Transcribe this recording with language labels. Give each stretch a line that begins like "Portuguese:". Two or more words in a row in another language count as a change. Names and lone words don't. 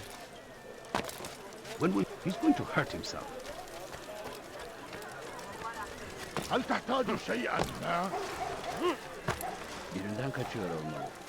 English: He's going to hurt himself.
Arabic: هل تحتاج شيئا ما؟
Turkish: Birinden kaçıyor olmalı.